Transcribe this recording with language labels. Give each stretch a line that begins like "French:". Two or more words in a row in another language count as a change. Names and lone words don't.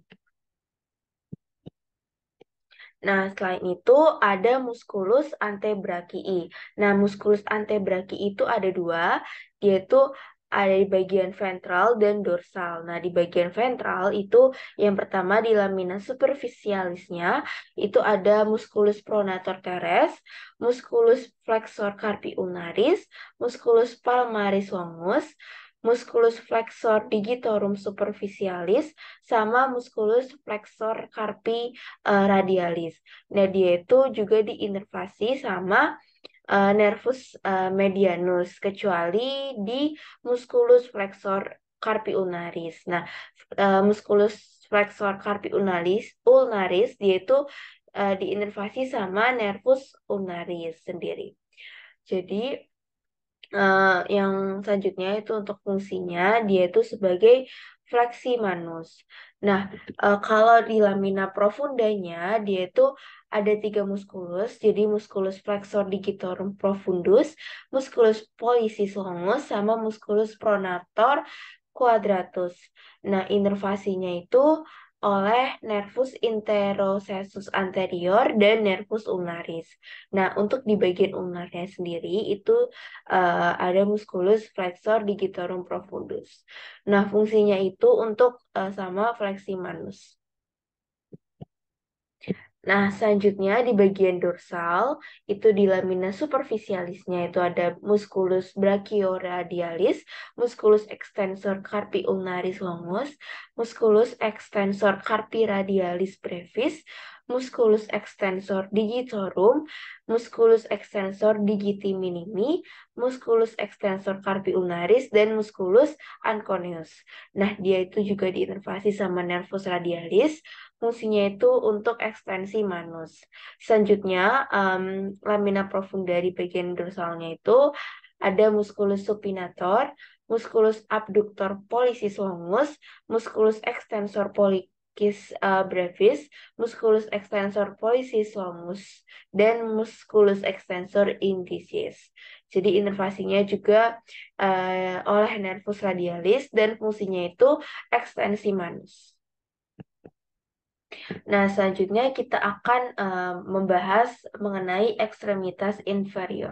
Indonesian: Nah, selain itu ada
Latin: musculus antebrakii.
Indonesian: Nah,
Latin: musculus antebrakii
Indonesian: itu ada dua, yaitu ada di bagian ventral dan dorsal. Nah, di bagian ventral itu yang pertama di
Latin: lamina superficialisnya
Indonesian: itu ada
Latin: musculus pronator teres, musculus flexor carpi ulnaris, musculus palmaris longus, musculus flexor digitorum superficialis, sama musculus flexor carpi radialis.
Indonesian: Nah, dia itu juga diinervasi sama
Latin: nervus medianus,
Indonesian: kecuali di
Latin: musculus flexor carpi ulnaris.
Indonesian: Nah,
Latin: musculus flexor carpi ulnaris
Indonesian: dia itu diinervasi sama
Latin: nervus ulnaris
Indonesian: sendiri. Jadi, yang selanjutnya itu untuk fungsinya dia itu sebagai fleksi manus. Nah, kalau di lamina profundanya dia itu ada tiga muskulus, jadi
Latin: muskulus flexor digitorum profundus, muskulus pollicis longus, sama muskulus pronator quadratus.
Indonesian: Nah, inervasinya itu oleh
Latin: nervus interosesus anterior
Indonesian: dan
Latin: nervus ulnaris.
Indonesian: Nah, untuk di bagian ulnarnya sendiri itu ada
Latin: musculus flexor digitorum profundus.
Indonesian: Nah, fungsinya itu untuk sama fleksi manus. Nah, selanjutnya di bagian dorsal, itu di
Latin: lamina superficialisnya
Indonesian: itu ada
Latin: musculus brachioradialis, musculus extensor carpi ulnaris longus, musculus extensor carpi radialis brevis, musculus extensor digitorum, musculus extensor digiti minimi, musculus extensor carpi ulnaris, dan musculus anconeus.
Indonesian: Nah, dia itu juga diinervasi sama
Latin: nervus radialis,
Indonesian: fungsinya itu untuk ekstensi manus.
Latin: Selanjutnya, lamina profunda
Indonesian: di bagian dorsalnya itu ada
Latin: musculus supinator, musculus abductor pollicis longus, musculus extensor pollicis brevis, musculus extensor pollicis longus, dan musculus extensor indicis.
Indonesian: Jadi inervasinya juga oleh
Latin: nervus radialis
Indonesian: dan fungsinya itu ekstensi manus. Nah, selanjutnya kita akan membahas mengenai ekstremitas inferior.